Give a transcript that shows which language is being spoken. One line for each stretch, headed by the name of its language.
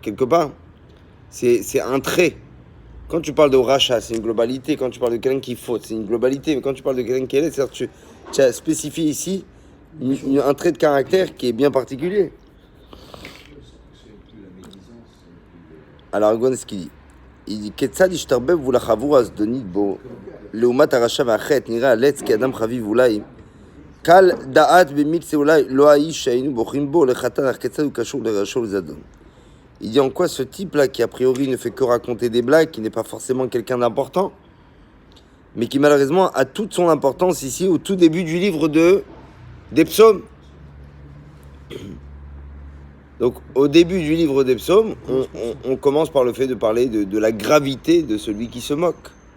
French: Quelque part, c'est un trait. Quand tu parles de rachat, c'est une globalité. Quand tu parles de quelqu'un qui faute, c'est une globalité. Mais quand tu parles de quelqu'un qui est, c'est-à-dire tu as spécifié ici un trait de caractère qui est bien particulier. Alors, regarde ce qu'il dit. Il dit
Hebrew: כיצד ישתרבב ולחבור הזדונית בו לעומת הרשע והחטא נראה הלץ כאדם חביב אולי קל דעת במקצה אולי לא האיש שהיינו בוחרים בו לחטא אך כיצד הוא קשור לרשע ולזדון.
French: Il dit en quoi ce type-là qui a priori ne fait que raconter des blagues, qui n'est pas forcément quelqu'un d'important, mais qui malheureusement a toute son importance ici au tout début du livre des psaumes. Donc, au début du livre des psaumes, on commence par le fait de parler de la gravité de celui qui se moque.